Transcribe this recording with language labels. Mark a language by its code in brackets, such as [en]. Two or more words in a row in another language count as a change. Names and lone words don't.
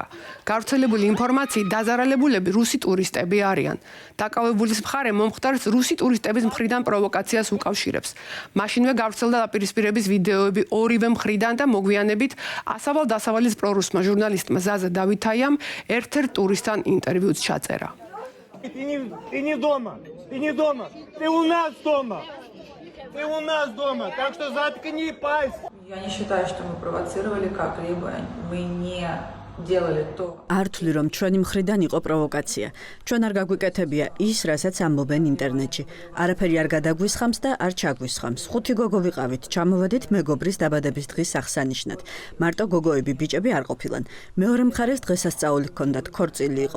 [ka] გავრცელებული ინფორმაციით დაზარალებულები რუსი ტურისტები არიან. დაკავებულის მხარე მომხდარს რუსი ტურისტების მხრიდან პროვოკაციას უკავშირებს. მაშინვე გავრცელდა დაპირისპირების ვიდეოები ორივე მხრიდან და მოგვიანებით ასავალ-დასავალის პრორუსმა ჟურნალისტმა ზაზა დავითაიამ ერთ-ერთ ტურისტთან ინტერვიუც ჩაწერა. [ru] Ты не дома, ты у нас дома. Ты у нас дома, так что заткни пасть. Я не считаю, что мы провоцировали как-либо. Мы не делали то. [ka] Ართული რომ ჩვენი მხრიდან იყო პროვოკაცია. ჩვენ არ გაგვიკეთებია ის, რასაც ამბობენ ინტერნეტში. არაფერი არ გადაგვისხამს და არ ჩაგვისხამს. 5 გოგო ვიყავით, ჩამოვედით მეგობრის დაბადების დღის აღსანიშნად. მარტო გოგოები, ბიჭები არ ყოფილან. მეორე მხარეს დღესასწაული ჰქონდათ, ქორწილი იყო.